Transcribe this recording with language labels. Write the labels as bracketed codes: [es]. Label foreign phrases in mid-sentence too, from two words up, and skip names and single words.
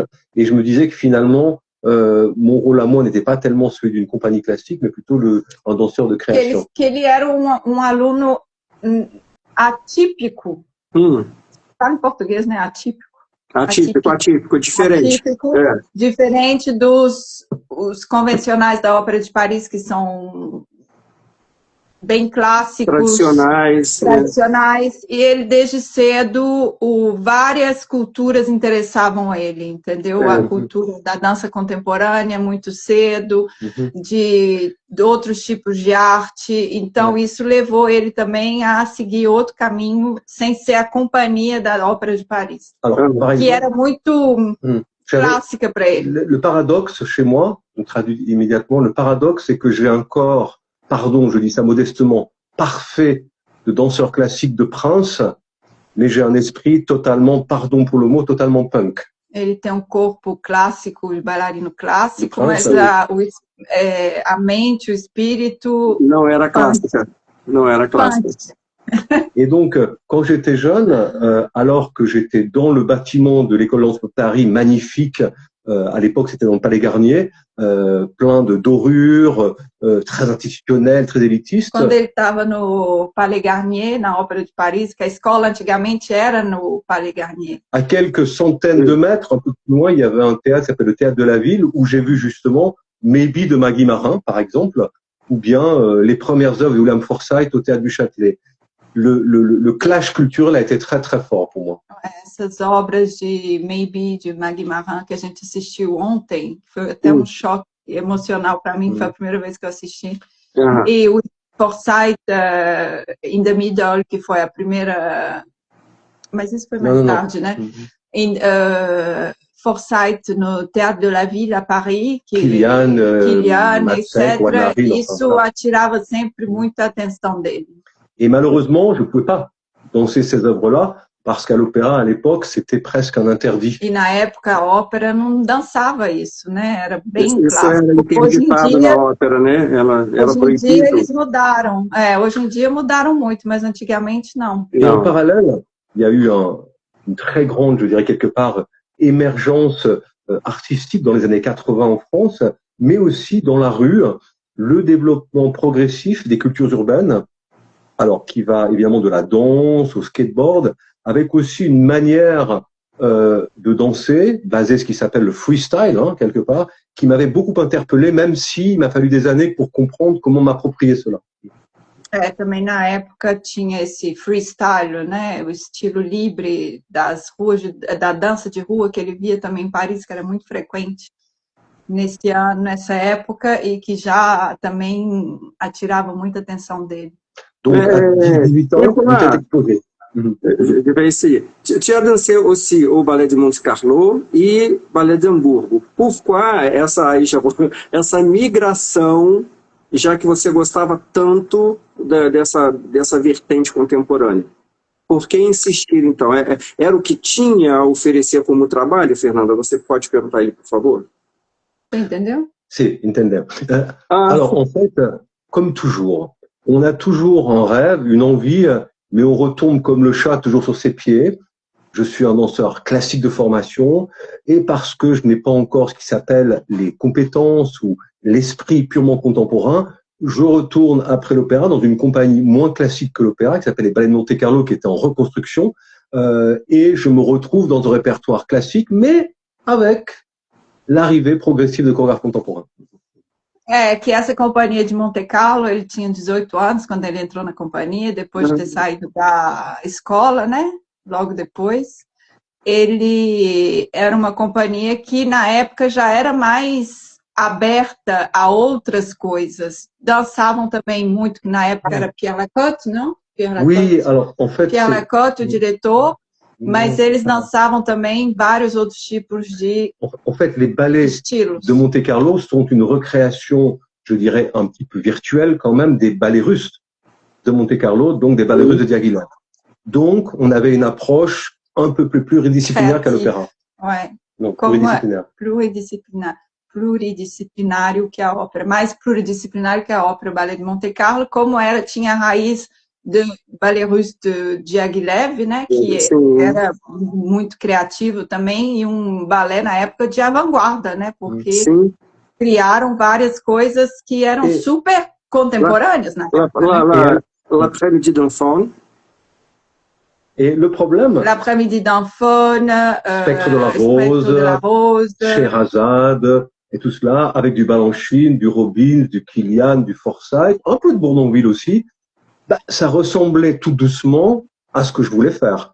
[fr] Et je me disais que finalement, mon rôle à moi n'était pas tellement celui d'une compagnie classique, mais plutôt un danseur de création. [pt] Que ele era aluno atípico. Fala em português, né? Atípico. Atípico, diferente. Atípico, diferente dos os convencionais da Ópera de Paris, que são bem clássicos, tradicionais. E ele, desde cedo, várias culturas interessavam ele, entendeu? A cultura da dança contemporânea, muito cedo, de outros tipos de arte. Então, isso levou ele também a seguir outro caminho, sem ser a companhia da Ópera de Paris, que era muito clássica para ele. [fr] Le paradoxe chez moi, on traduit immédiatement, le paradoxe, c'est que j'ai un corps, pardon, je dis ça modestement, parfait de danseur classique, de prince, mais j'ai un esprit totalement, pardon pour le mot, totalement punk. [pt] Ele tem um corpo clássico, de bailarino clássico, mas a mente, o espírito... Não era clássica. Não era clássica. [fr] Et donc, quand j'étais jeune, alors que j'étais dans le bâtiment de l'école de Paris, magnifique, à l'époque c'était dans le Palais Garnier, plein de dorures, très institutionnel, très élitiste. [pt] Quando ele estava no Palais Garnier, na Ópera de Paris, que a escola antigamente era no Palais Garnier. [fr] À quelques centaines de mètres, un peu plus loin, il y avait un théâtre qui s'appelle le Théâtre de la Ville, où j'ai vu justement Maybe de Maggie Marin, par exemple, ou bien les premières œuvres de William Forsythe au Théâtre du Châtelet. Le clash culturel a été très très fort pour moi. [pt] Essas obras de Maybe, de Maggie Marin, que a gente assistiu ontem, foi até um choque emocional para mim, foi a primeira vez que eu assisti. E o Forsythe in the Middle, que foi a primeira... Mas isso foi mais tarde, né? Forsythe no Théâtre de la Ville [fr] à Paris, [pt] Kilian, etc. Isso attirava sempre muita atenção dele. [fr] Et malheureusement, je ne pouvais pas danser ces œuvres-là parce qu'à l'opéra, à l'époque, c'était presque un interdit. [pt] E na época a ópera não dançava isso, né? Era bem clássico. Era interditado na ópera, né? Era hoje em dia eles mudaram. Hoje em dia mudaram muito, mas antigamente não. [fr] Et en parallèle, il y a eu une très grande, je dirais quelque part, émergence artistique dans les années 80 en France, mais aussi dans la rue, le développement progressif des cultures urbaines. Alors, qui va évidemment de la danse au skateboard, avec aussi une manière de danser, basée ce qui s'appelle le freestyle, quelque part, qui m'avait beaucoup interpellé, même s'il m'a fallu des années pour comprendre comment m'approprier cela. [pt] Também na época tinha esse freestyle, né? O estilo livre das ruas, da dança de rua, que ele via também em Paris, que era muito frequente nessa época, e que já também atirava muita atenção dele. [fr] Donc, à 18 ans, j'étais exposé. Je vais essayer. Tu as dansé aussi au Ballet de Monte Carlo e Ballet de Hamburgo. [pt] Pourquoi essa migração, já que você gostava tanto dessa vertente contemporânea? Por que insistir, então? Era o que tinha a oferecer como trabalho, Fernanda? Você pode perguntar ele, por favor? Entendeu? Si, entendeu. [fr] Alors, en fait, comme toujours, on a toujours un rêve, une envie, mais on retombe comme le chat toujours sur ses pieds. Je suis un danseur classique de formation et parce que je n'ai pas encore ce qui s'appelle les compétences ou l'esprit purement contemporain, je retourne après l'opéra dans une compagnie moins classique que l'opéra qui s'appelle les Ballets de Monte Carlo, qui était en reconstruction, et je me retrouve dans un répertoire classique, mais avec l'arrivée progressive de chorégraphes contemporains. [pt] Que essa companhia de Monte Carlo, ele tinha 18 anos quando ele entrou na companhia, depois de ter saído da escola, né? Logo depois. Ele era uma companhia que, na época, já era mais aberta a outras coisas. Dançavam também muito, que na época era Pierre Lacotte, não? Pierre [fr] Oui, [pt] Lacotte. [fr] alors en fait, [pt] Pierre Lacotte, o diretor, mas eles [fr] Non. [pt] dançavam também vários outros tipos de [fr] En fait, les ballets [pt] estilos. [fr] de Monte-Carlo sont une recréation, je dirais, un petit peu virtuelle quand même des ballets russes de Monte-Carlo, donc des ballets russes de Diaghilev. Donc, on avait une approche un peu plus pluridisciplinaire qu'à l'opéra. Ouais. Donc, [pt] Como [fr] pluridisciplinaire. [pt] Pluridisciplinário que a ópera, mais pluridisciplinário que a ópera, o ballet de Monte Carlo, como era, tinha a raiz do [fr] ballet russe [pt] de Diaghilev, né, que era muito criativo também, e um balé na época de avant-garde, né, porque criaram várias coisas que eram super contemporâneas na época. [fr] L'après-midi d'enfant. Et le problème, L'après-midi d'Anfone, Spectre de la Rose, Scheherazade, et tout cela, avec du Balanchine, du Robbins, du Kilian, du Forsyth, un peu de Bournonville aussi, bah, ça ressemblait tout doucement à ce que je voulais faire.